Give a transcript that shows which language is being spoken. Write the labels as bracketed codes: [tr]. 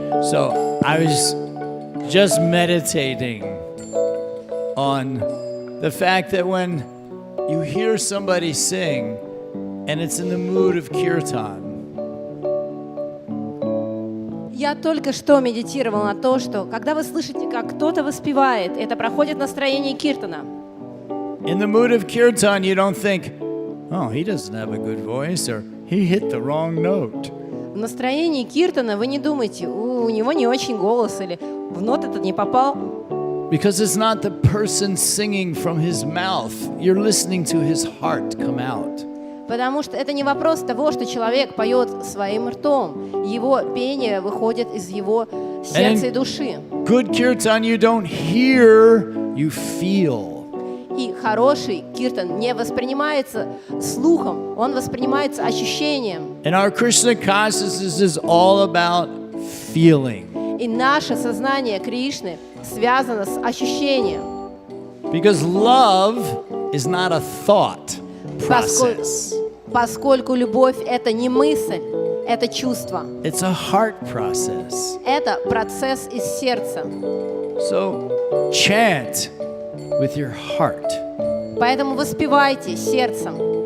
[en] So I was just meditating on the fact that when you hear somebody sing and it's in the mood of kirtan, [ru] Я только что медитировал на то, что когда вы слышите, как кто-то воспевает, это проходит настроение киртана. [en] in the mood of kirtan, you don't think, oh, he doesn't have a good voice or he hit the wrong note. [ru] В настроении киртана вы не думаете, у него не очень голос или в нот этот не попал. [en] Because it's not the person singing from his mouth. You're listening to his heart come out. [ru] Потому что это не вопрос того, что человек поет своим ртом. Его пение выходит из его сердца и души. [en] Good kirtan you don't hear, you feel. [ru] И хороший киртан не воспринимается слухом, он воспринимается ощущением. [en] And our Krishna consciousness is all about feeling. [ru] И наше сознание Кришны связано с ощущением. [en] Because love is not a thought process. [ru] Поскольку любовь — это не мысль, это чувство. [en] It's a heart process. [ru] Это процесс из сердца. [en] So chant with your heart. [ru] Поэтому воспевайте сердцем.